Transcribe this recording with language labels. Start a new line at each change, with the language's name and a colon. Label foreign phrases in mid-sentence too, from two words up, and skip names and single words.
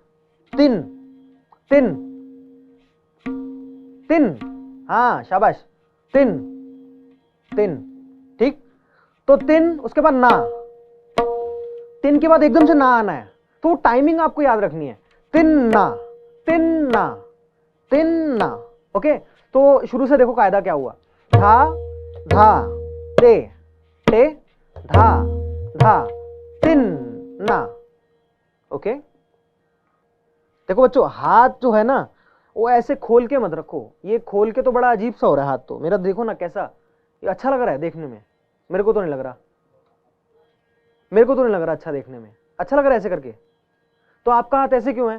Hindi: 3 3 3, हाँ शाबाश, 3 3, ठीक। तो 3, उसके बाद ना, 3 के बाद एकदम से ना आना है, तो टाइमिंग आपको याद रखनी है। 3 ना 3 ना 3 ना, ओके। तो शुरू से देखो कायदा क्या हुआ, धा धा ते टे धा धा 3 ना, ओके। देखो बच्चों, हाथ जो है ना वो ऐसे खोल के मत रखो, ये खोल के तो बड़ा अजीब सा हो रहा है हाथ, तो मेरा देखो ना कैसा, ये अच्छा लग रहा है देखने में, मेरे को तो नहीं लग रहा, मेरे को तो नहीं लग रहा अच्छा देखने में, अच्छा लग रहा है ऐसे करके। तो आपका हाथ ऐसे क्यों है?